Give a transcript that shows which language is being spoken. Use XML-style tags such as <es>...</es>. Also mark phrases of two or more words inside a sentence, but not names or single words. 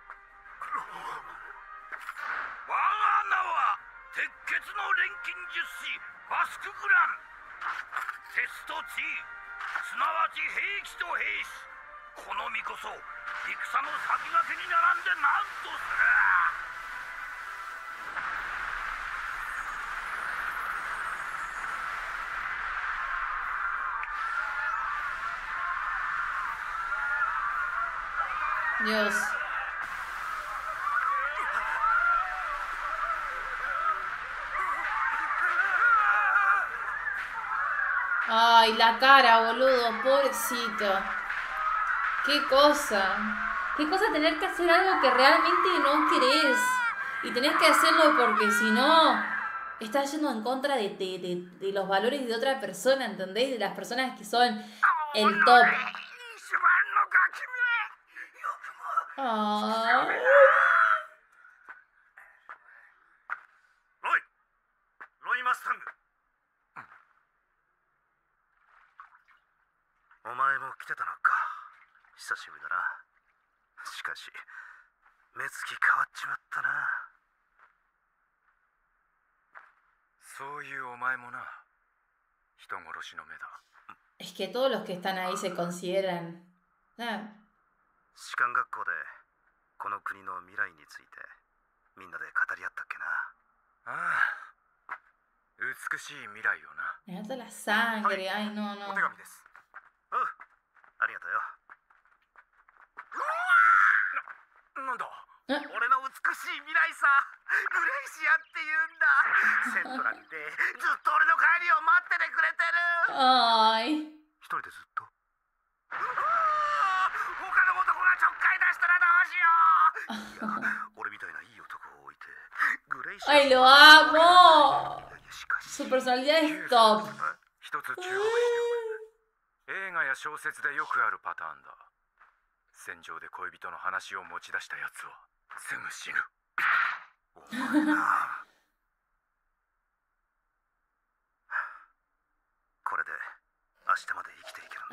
<ja>我が名は鉄血の錬金術師バスクグラン。鉄と地、すなわち兵器と兵士、この身こそ戦の先駆けに並んで何とする。</ja> <es>Dios. Ay, la cara, boludo, pobrecito. Qué cosa. Qué cosa tener que hacer algo que realmente no querés. Y tenés que hacerlo porque si no, estás yendo en contra de los valores de otra persona, ¿entendés? De las personas que son el top. Ah.</es> <ja>ロイマスタング。お前も来てたのか。久しぶりだな。しかし目つき変わっちまったな。そういうお前もな、人殺しの目だ。</ja> <es>Es que todos los que están ahí se consideran. Ah.</es> <ja>士官学校でこの国の未来についてみんなで語り合ったっけな。ああ、美しい未来をな。</ja> <es>Me mata la sangre. Ay, no, お no.</es> <ja>手紙です。うん、ありがとうよ。なんだ、俺の美しい未来さ、グレイシアって言うんだ。セントラルでずっと俺の帰りを待っててくれてる。 Ay. 一人でずっと。他の男がちょっかい出したらどうしよう。いや、俺みたいないい男を置いてグレイシア。</ja> <es>Ay, lo amo.</es> <ja>しかし</ja> <es>Su personalidad es top.</es> <ja>一つ注目しておく。映画や小説でよくあるパターンだ。戦場で恋人の話を持ち出したやつはすぐ死ぬ。お前な。これで明日まで生きていけるんだ。</ja>